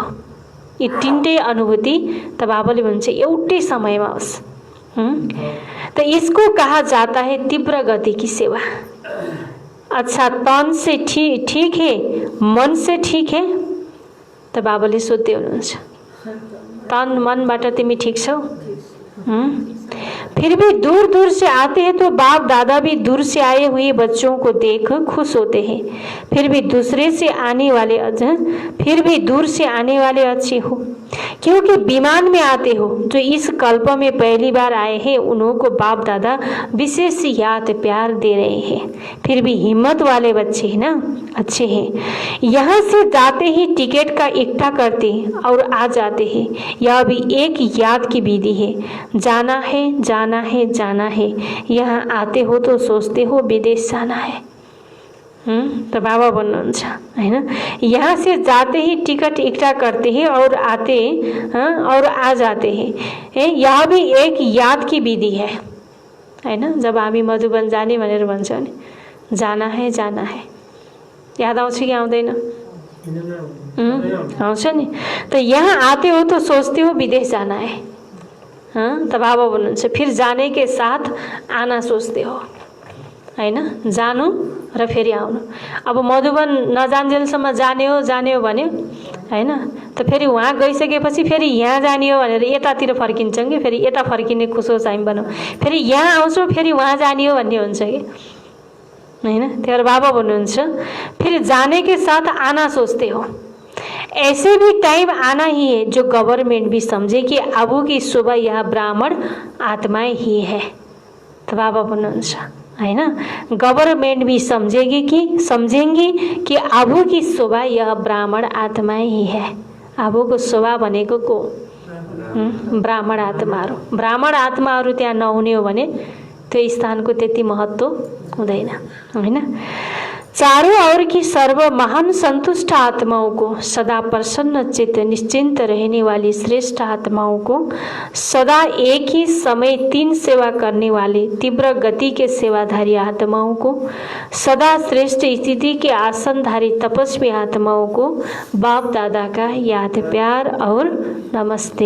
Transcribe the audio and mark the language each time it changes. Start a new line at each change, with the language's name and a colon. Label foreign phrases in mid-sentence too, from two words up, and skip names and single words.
Nepali: ये तीनटै अनुभूति त बाबाले भन्नुहुन्छ एउटै समयमा होस्।
Hindi: तो इसको कहा जाता है तीव्र गति की सेवा। अच्छा तन से ठीक है, मन से ठीक है?
Nepali: त बाबाले सोध्दै हुनुहुन्छ तन मनबाट तिमी ठीक छौ?
Hindi: फिर भी दूर दूर से आते हैं तो बाप दादा भी दूर से आए हुए बच्चों को देख खुश होते हैं। फिर भी दूर से आने वाले अच्छे हो, क्योंकि विमान में आते हो। जो इस कल्प में पहली बार आए हैं उन्हों को बाप दादा विशेष याद प्यार दे रहे हैं। फिर भी हिम्मत वाले बच्चे हैं ना, अच्छे हैं। यहाँ से जाते ही टिकट का इकट्ठा करते और आ जाते हैं। यह भी एक याद की विधि है, जाना है जाना है जाना है। यहाँ आते हो तो सोचते हो विदेश जाना है।
Nepali: तो बाबा भन्नुहुन्छ हैन,
Hindi: यहाँ से जाते ही टिकट इकट्ठा करते हैं और और आ जाते हैं। यह भी एक याद की विधि है हैन।
Nepali: जब हामी मधुबन जाने भनेर भन्छ नि
Hindi: जाना है जाना है,
Nepali: याद आउँछ कि आउँदैन? आउँछ नि।
Hindi: तो यहाँ आते हो तो सोचते हो विदेश जाना है। तो
Nepali: बाबा भन्नुहुन्छ
Hindi: फिर जाने के साथ आना सोचते हो
Nepali: हैन, जानु र फेरि आउनु। अब मधुबन नजान्जेलसम्म जाने हो भन्यो हैन, त फेरि वहाँ गइसकेपछि फेरि यहाँ जाने हो भनेर यतातिर फर्किन्छौँ कि फेरि यता फर्किने खुसो चाहिँ बनाऊ, फेरि यहाँ आउँछौँ फेरि वहाँ जाने हो भन्ने हुन्छ कि हैन। त्यही बाबा भन्नुहुन्छ
Hindi: फिर जाने के साथ आना सोचते हो। ऐसे भी टाइम आना ही है जो गवर्नमेंट भी समझे कि अबू की सुबह यह ब्राह्मण आत्माएं ही है।
Nepali: तो बाबा भन्नुहुन्छ हैन,
Hindi: गवर्नमेंट भी समझेंगी कि अबू की सुबह यह ब्राह्मण आत्माएं ही है।
Nepali: अबूको सुबह भनेको को? ब्राह्मण आत्माहरू। ब्राह्मण आत्माहरू त्यहाँ नहुने हो भने त्यो स्थानको त्यति महत्त्व हुँदैन हैन।
Hindi: चारों ओर की सर्व महान संतुष्ट आत्माओं को, सदा प्रसन्न चित्त निश्चिंत रहने वाली श्रेष्ठ आत्माओं को, सदा एक ही समय 3 सेवा करने वाले तीव्र गति के सेवाधारी आत्माओं को, सदा श्रेष्ठ स्थिति के आसनधारी तपस्वी आत्माओं को बाप दादा का याद प्यार और नमस्ते।